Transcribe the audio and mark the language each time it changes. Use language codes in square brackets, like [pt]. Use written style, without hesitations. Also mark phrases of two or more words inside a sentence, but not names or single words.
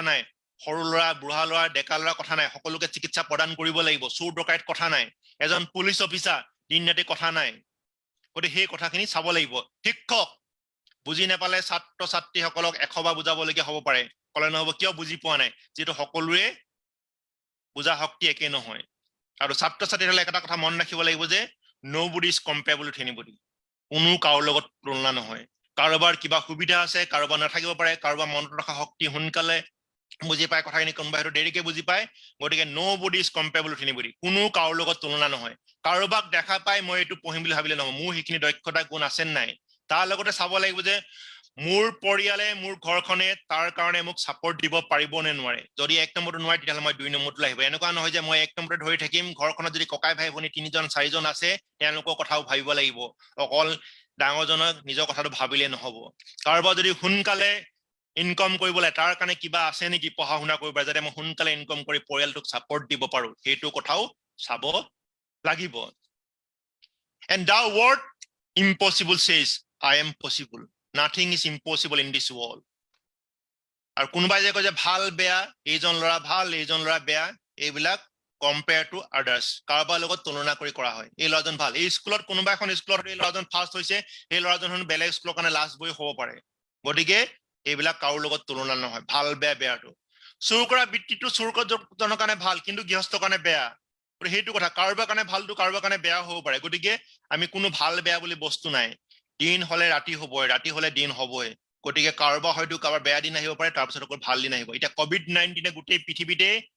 [as] নাই সৰু ল'ৰা বুঢ়া ল'ৰা ডেকা ল'ৰা কথা নাই সকলোকে চিকিৎসা প্ৰদান কৰিব লাগিব চোৰ ডকাইত কথা নাই এজন পুলিচ অফিচাৰ দিন ৰাতি কথা নাই গতিকে সেই কথাখিনি চাব লাগিব শিক্ষক বুজি নাপালে ছাত্ৰ ছাত্ৰীসকলক 100 বাৰ বুজাবলগীয়া হ'ব পাৰে কলে নহব কিয় বুজি পোৱা নাই যেটো সকলোৰে বুজা শক্তি একে নহয় আৰু ছাত্ৰ ছাত্ৰীসকলে এটা কথা মন ৰাখিব লাগিব যে [en] nobody is comparable to anybody [as] কোনো কাৰো লগত তুলনা নহয় কাৰোবাৰ কিবা সুবিধা আছে কাৰোবাৰ নাথাকিব পাৰে কাৰোবাৰ মনত ৰখা শক্তি সোনকালে বুজি পায় কথাখিনি কোনোবা হেতু দেৰিকে বুজি পায় গতিকে [en] nobody is comparable to anybody [as] কোনো কাৰো লগত তুলনা নহয় কাৰোবাক দেখা পাই মই এটো পঢ়িম বুলি ভাবিলে নহয় মোৰ সেইখিনি দক্ষতা গুণ আছে নাই তাৰ লগতে চাব লাগিব যে মোৰ পৰিয়ালে মোৰ ঘৰখনে তাৰ কাৰণে মোক সাপোৰ্ট দিব পাৰিব নে নোৱাৰে যদি এক নম্বৰটো নোৱাৰে তেতিয়াহলে মই 2 নম্বৰটো আহিব এনেকুৱা নহয় যে মই এক নম্বৰতে ধৰি থাকিম ঘৰখনত যদি ককাই ভাই ভনী 3জন 4জন আছে তেওঁলোকৰ কথাও ভাবিব লাগিব অকল ডাঙৰজনক নিজৰ কথাটো ভাবিলে নহব কাৰোবাৰ যদি সোনকালে ইনকাম কৰিবলৈ তাৰ কাৰণে কিবা আছে নেকি পঢ়া শুনা কৰিব যাতে মই সোনকালে ইনকাম কৰি পৰিয়ালটোক সাপোৰ্ট দিব পাৰো সেইটো কথাও চাব লাগিব [en] and the word impossible says I am possible nothing is impossible in this world [as] আৰু কোনোবাই যে কয় যে ভাল বেয়া এইজন ল'ৰা ভাল এইজন ল'ৰা বেয়া এইবিলাক [en] compare to [as] আদাৰ্স কাৰোবাৰ লগত তুলনা কৰি কৰা হয় এই ল'ৰাজন ভাল এই স্কুলত কোনোবা এখন স্কুলত এই ল'ৰাজন ফাৰ্ষ্ট হৈছে এই ল'ৰাজন বেলেগ স্কুলৰ কাৰণে [en] last boy [as] হ'ব পাৰে গতিকে এইবিলাক কাৰো লগত তুলনা নহয় ভাল বেয়া বেয়াটো চুৰ কৰা বৃত্তিটো চুৰ কৰাজনৰ কাৰণে ভাল কিন্তু গৃহস্থৰ কাৰণে বেয়া সেইটো কথা কাৰোবাৰ কাৰণে ভালটো কাৰোবাৰ কাৰণে বেয়া হ'ব পাৰে গতিকে আমি কোনো ভাল বেয়া বুলি বস্তু নাই দিন হলে ৰাতি হ'বই ৰাতি হলে দিন হ'বই গতিকে কাৰোবাৰ হয়তো কাৰোবাৰ বেয়া দিন আহিব পাৰে তাৰপিছত আকৌ ভাল দিন আহিব এতিয়া কোভিড-19 গোটেই পৃথিৱীতে